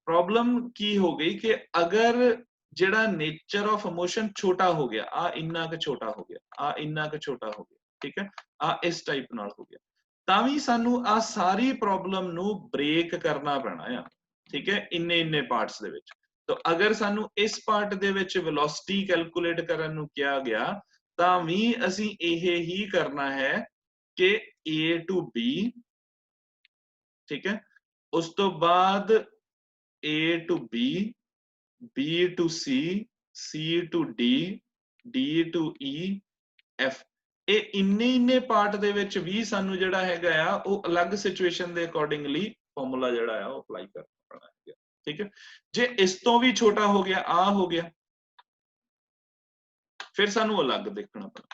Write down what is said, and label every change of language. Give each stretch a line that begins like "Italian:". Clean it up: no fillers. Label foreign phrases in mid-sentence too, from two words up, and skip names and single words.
Punjabi: ਪ੍ਰੋਬਲਮ ਕੀ ਹੋ ਗਈ ਕਿ ਅਗਰ ਜਿਹੜਾ
English: nature of motion
Punjabi: ਛੋਟਾ ਹੋ ਗਿਆ, ਆ ਇੰਨਾ ਕੁ ਛੋਟਾ ਹੋ ਗਿਆ, ਆ ਇੰਨਾ ਕੁ ਛੋਟਾ ਹੋ ਗਿਆ, ਠੀਕ ਹੈ, ਆ ਇਸ ਟਾਈਪ ਨਾਲ ਹੋ ਗਿਆ, ਤਾਂ ਵੀ ਸਾਨੂੰ ਆ ਸਾਰੀ ਪ੍ਰੋਬਲਮ ਨੂੰ ਬ੍ਰੇਕ ਕਰਨਾ ਪੈਣਾ ਆ, ਠੀਕ ਹੈ, ਇੰਨੇ ਪਾਰਟਸ ਦੇ ਵਿੱਚ। ਤਾਂ ਅਗਰ ਸਾਨੂੰ ਇਸ ਪਾਰਟ ਦੇ ਵਿੱਚ
English: velocity calculate
Punjabi: ਕਰਨ ਨੂੰ ਕਿਹਾ ਗਿਆ ਤਾਂ ਵੀ ਅਸੀਂ ਇਹ ਹੀ ਕਰਨਾ ਹੈ ਕਿ
English: A to B,
Punjabi: ਠੀਕ ਹੈ, ਉਸ ਤੋਂ ਬਾਅਦ
English: A to B, B to C, C to D, D to E,
Punjabi: F, ਇਹ ਇੰਨੇ ਪਾਰਟ ਦੇ ਵਿੱਚ ਵੀ ਸਾਨੂੰ ਜਿਹੜਾ ਹੈਗਾ ਆ ਉਹ ਅਲੱਗ ਸਿਚੁਏਸ਼ਨ ਦੇ
English: accordingly formula
Punjabi: ਜਿਹੜਾ ਆ ਉਹ ਅਪਲਾਈ ਕਰਨਾ ਪੈਣਾ ਹੈ, ਠੀਕ ਹੈ। ਜੇ ਇਸ ਤੋਂ ਵੀ ਛੋਟਾ ਹੋ ਗਿਆ, ਆ ਹੋ ਗਿਆ, ਫਿਰ ਸਾਨੂੰ ਅਲੱਗ ਦੇਖਣਾ ਪੈਣਾ।